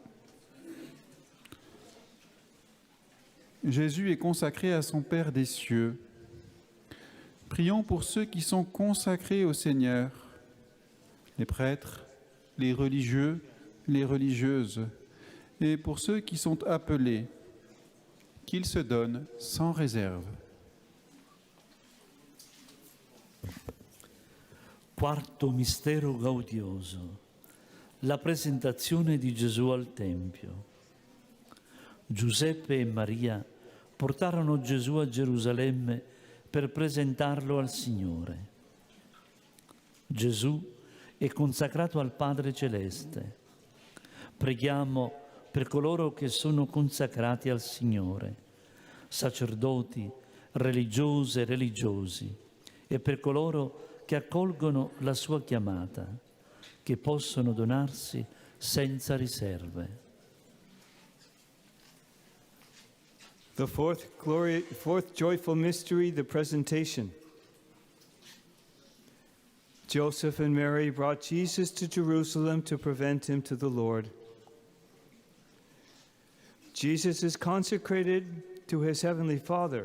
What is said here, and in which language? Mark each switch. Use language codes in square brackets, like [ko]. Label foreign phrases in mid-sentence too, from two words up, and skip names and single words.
[fr] Jésus est consacré à son Père des cieux. Prions pour ceux qui sont consacrés au Seigneur, les prêtres, les religieux, les religieuses, et pour ceux qui sont appelés, qu'ils se donnent sans réserve. [it] Quarto mistero gaudioso, la presentazione di Gesù al Tempio. Giuseppe e Maria portarono Gesù a Gerusalemme per presentarlo al Signore. Gesù è consacrato al Padre Celeste. Preghiamo per coloro che sono consacrati al Signore, sacerdoti, religiose e religiosi, e per coloro che accolgono la sua chiamata, che possono donarsi senza riserve. [en] The fourth joyful mystery, the presentation. Joseph and Mary brought Jesus to Jerusalem to present him to the Lord. Jesus is consecrated to his heavenly Father.